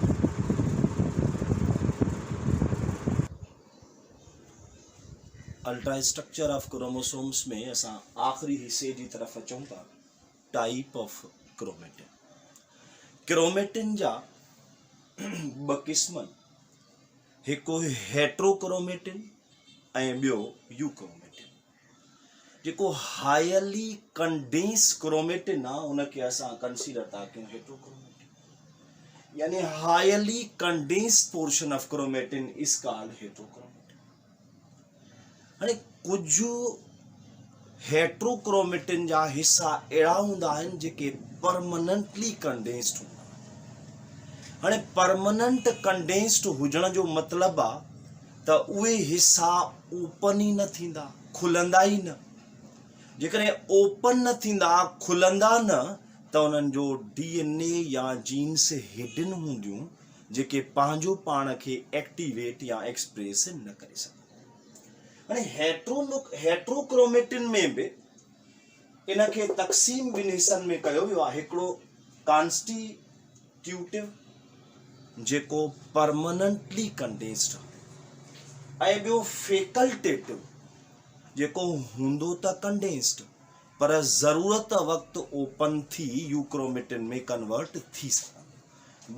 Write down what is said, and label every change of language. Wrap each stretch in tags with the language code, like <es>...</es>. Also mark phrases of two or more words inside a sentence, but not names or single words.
<en>ultra structure of chromosomes</en> <sd>में असां आख़िरी हिस्से जी तरफ़ अचूं था,</sd> <en>type of chromatin.</en> <sd>क्रोमेटिन जा ॿ क़िस्म, हिकु हेट्रोक्रोमेटिन ऐं ॿियो यूक्रोमेटिन। जेको</sd> <en>highly condense chromatin</en> <sd>आहे उनखे असां कंसीडर था कयूं हेट्रोक्रोमेटिन, यानी</sd> <en>highly condense portion of chromatin is called heterochromatin.</en> <sd>हाणे कुझु हेट्रोक्रोमेटिन जा हिस्सा अहिड़ा हूंदा आहिनि जेके</sd> <en>permanently condensed</en> <sd>हूंदा। हाणे</sd> <en>permanent condensed</en> <sd>हुजण जो मतिलबु आहे त उहे हिस्सा ओपन ई न थींदा, खुलंदा ई न। जेकॾहिं ओपन न थींदा, खुलंदा न, त उन्हनि जो DNA या जीन्स हिडन हूंदियूं जेके पंहिंजो पाण खे एक्टिवेट या एक्सप्रेस न करे सघनि। हाणे हेट्रोक्रोमेटिन में बि इनखे तक़सीम ॿिनि हिस्सनि में कयो वियो आहे, हिकिड़ो कॉन्स्टिट्यूटिव जेको</sd> <en>permanently condensed</en> <sd>आहे, ऐं ॿियो फैकल्टेटिव जेको हूंदो त कंडेंस्ड पर ज़रूरत वक़्तु ओपन थी यूक्रोमेटिन में कन्वर्ट थी सघंदो।</sd>